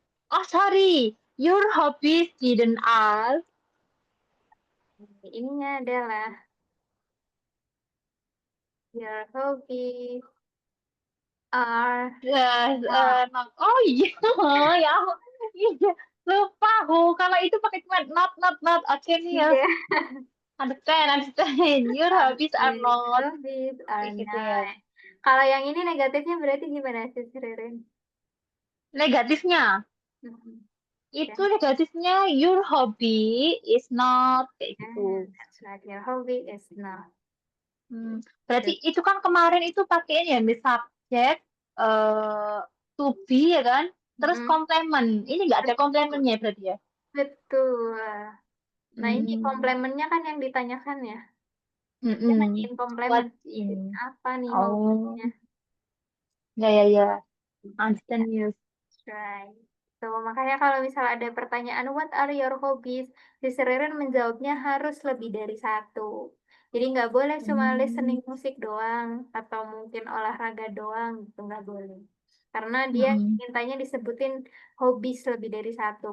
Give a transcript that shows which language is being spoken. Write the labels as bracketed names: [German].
[English] oh sorry your hobbies didn't are [Indonesian] Ininya adalah [English] your hobbies are not. [Indonesian] oh iya ya iya lupa aku kalau itu pakai cuma not oke nih ya Iya. [English] understand your hobbies are Oke, not hobbies are [Indonesian] kayak gitu ya not. Kalau yang ini negatifnya berarti gimana sih, Ririn? negatifnya Mhm. itu Ya, negatifnya [English] your hobby is not [Indonesian] kayak gitu. [English] that's right. Your hobby is not. [Indonesian] Hmm, berarti itu kan kemarin itu pakai ini ya, mis subjek, eh to be ya kan, terus Mm-mm. komplement. Ini nggak ada Betul. komplementnya berarti ya. Betul. Nah, ini Hmm, komplemennya kan yang ditanyakan ya. Dia mm-mm. nanyain komplemen. [English] What in? [Indonesian] Apa nih Oh, hobinya? ya ya ya, [English] understand news. Right. So, makanya kalau misal ada pertanyaan, what are your hobbies? [Indonesian] Si Ririn menjawabnya harus lebih dari satu. Jadi nggak boleh cuma Hmm, listening musik doang, atau mungkin olahraga doang, gitu nggak boleh. Karena dia mm-mm. mintanya disebutin hobbies lebih dari satu.